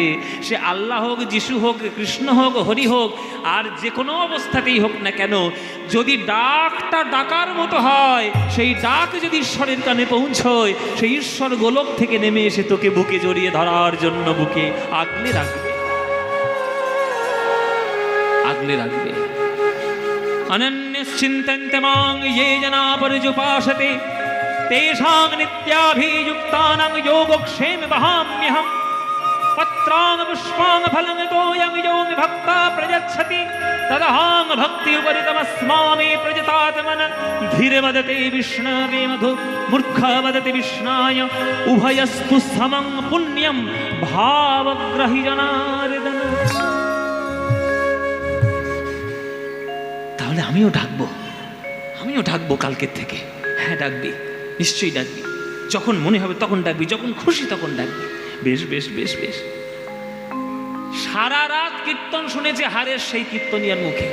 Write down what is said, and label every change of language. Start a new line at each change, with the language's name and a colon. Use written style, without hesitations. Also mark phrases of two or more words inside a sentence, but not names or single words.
Bangla: সে আল্লাহ হোক, যিশু হোক, কৃষ্ণ হোক, হরি হোক, আর যে কোনো অবস্থাতেই হোক না কেন, যদি ডাকটা ডাকার মতো হয়, সেই ডাক যদি ঈশ্বরের কানে পৌঁছয়, সেই ঈশ্বর গোলক থেকে নেমে এসে তোকে বুকে জড়িয়ে ধরার জন্য বুকে আগলে রাখবে, আগলে রাখবে।
Sanskrit: অনন্যশ্চিন্তন্তে মাং ये जना पर्युपासते तेषां नित्याभियुक्तानां योगक्षेम वहाम्यहं। पत्रां पुष्पां फलं तोयं यो मे भक्ता प्रयच्छति तदहं भक्तियुपरितमस्मामे प्रजतात्मन। धीर्वदते विष्णवे मधु मूर्खा वदति विष्णाय उभयस्तु समं पुण्यं भावग्रही जनार्दन।
Bangla: তাহলে আমিও ডাকবো কালকের থেকে। হ্যাঁ ডাকবি, নিশ্চয়ই ডাকবি। যখন মনে হবে তখন ডাকবি, যখন খুশি তখন ডাকবি। বেশ বেশ বেশ বেশ। সারা রাত কীর্তন শুনেছে হারেস সেই কীর্তনিয়ার মুখে।